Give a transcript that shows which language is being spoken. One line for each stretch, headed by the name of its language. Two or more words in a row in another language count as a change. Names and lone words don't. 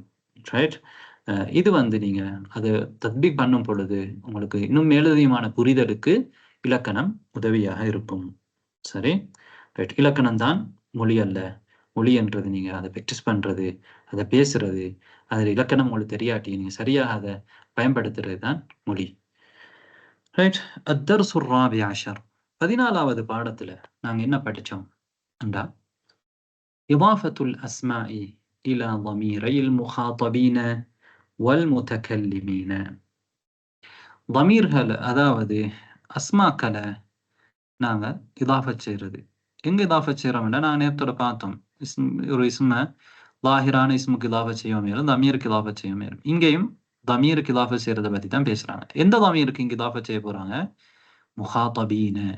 Tamil: ரைட், இது வந்து நீங்க அது தத்பீக் பண்ணும் பொழுது உங்களுக்கு இன்னும் மேலதிகமான புரிதலுக்கு இலக்கணம் உதவியாக இருக்கும். சரி, ரைட். இலக்கணம் தான் மொழி அல்ல. மொழி என்றது நீங்க அதை பிராக்டிஸ் பண்றது, அதை பேசுறது, அதில் இலக்கணம் உங்களுக்கு தெரியாட்டி நீங்க சரியாக அதை பயன்படுத்துறது தான் மொழி.
Arabic: ரைட். الدرس الرابع عشر
Tamil: 14வது பாடத்துல நாங்க என்ன படிச்சோம் என்றா
Arabic: إضافة الأسماء إلى ضميري المخاطبين والمتكلمين.
Tamil: ضميர்கள் அதாவது அஸ்மாக்களை நாங்க இதாஃபத் செய்யறது. எங்க இதாஃபத் செய்யறோம்னா நாங்க நேரத்தோட பார்த்தோம், ஒரு
Arabic: اسما ظاهرا
Tamil: இஸ்முக்கு இதாஃபத் செய்ய மேலும் தமீருக்கு இதாஃபத் செய்ய மேலும். இங்கேயும் தமீருக்கு இதாஃபத் செய்யறதை பத்தி தான் பேசுறாங்க. எந்த தமீருக்கு இங்க இதாஃபத் செய்ய போறாங்க?